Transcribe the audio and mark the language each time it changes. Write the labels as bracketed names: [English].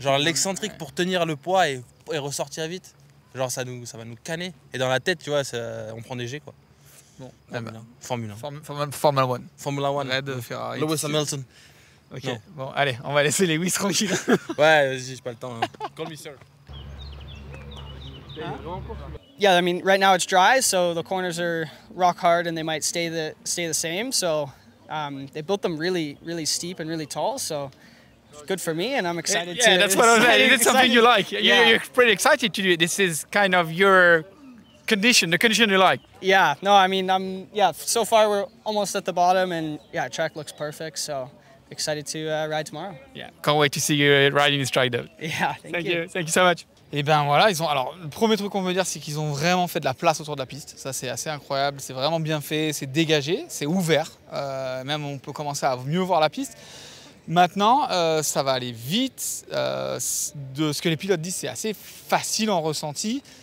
[French] genre l'excentrique pour tenir le poids et ressortir vite. Genre ça va nous canner. Et dans la tête, tu vois, on prend des G quoi. Bon, Formule 1. [English] Formula 1. Formula 1. Red, Ferrari. Lewis Hamilton. [French] Ok, bon, allez, on va laisser Lewis tranquille. Ouais, vas-y, j'ai pas le temps. [English] Hein. Call me sir. Yeah, I mean, right now it's dry, so the corners are rock hard and they might stay the same. So they built them really, really steep and really tall. So it's good for me, and I'm excited. Yeah, that's what I was saying. It's something you like. You're pretty excited to do it. This is kind of your condition, the condition you like. Yeah, no, I mean, so far we're almost at the bottom, and yeah, track looks perfect. So excited to ride tomorrow. Yeah, can't wait to see you riding this track though. Yeah, thank you. Thank you so much. [French] Et ben voilà, alors le premier truc qu'on veut dire, c'est qu'ils ont vraiment fait de la place autour de la piste. Ça, c'est assez incroyable, c'est vraiment bien fait, c'est dégagé, c'est ouvert. Même on peut commencer à mieux voir la piste. Maintenant, ça va aller vite. De ce que les pilotes disent, c'est assez facile en ressenti.